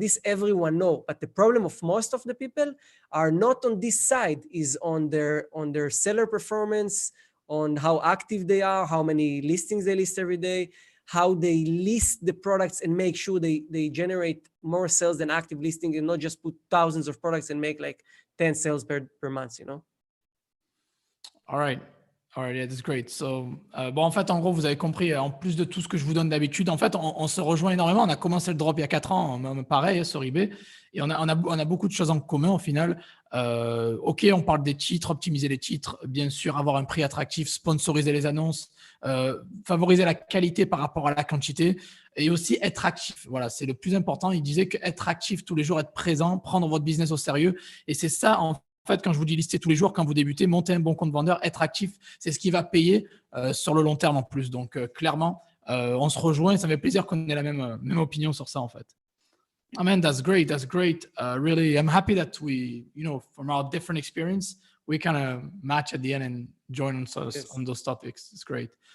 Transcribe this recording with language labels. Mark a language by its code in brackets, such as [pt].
[en] This everyone know. But the problem of most of the people are not on this side, is on their seller performance, on how active they are, how many listings they list every day, how they list the products and make sure they generate more sales than active listing, and not just put thousands of products and make like 10 sales per month, you know? All right, yeah, that's great. [fr] So, bon, en fait, en gros, vous avez compris, en plus de tout ce que je vous donne d'habitude, en fait, on se rejoint énormément. On a commencé le drop il y a 4 ans, pareil, sur eBay, et on a beaucoup de choses en commun au final. OK, on parle des titres, optimiser les titres, bien sûr, avoir un prix attractif, sponsoriser les annonces, favoriser la qualité par rapport à la quantité, et aussi être actif. Voilà, c'est le plus important. Il disait qu'être actif tous les jours, être présent, prendre votre business au sérieux, et c'est ça, en fait, quand je vous dis lister tous les jours, quand vous débutez, monter un bon compte vendeur, être actif, c'est ce qui va payer sur le long terme en plus. Donc, clairement, on se rejoint et ça me fait plaisir qu'on ait la même opinion sur ça, en fait. [en] I mean, that's great. That's great. Really, I'm happy that we, from our different experience, we kind of match at the end and join on those topics. It's great.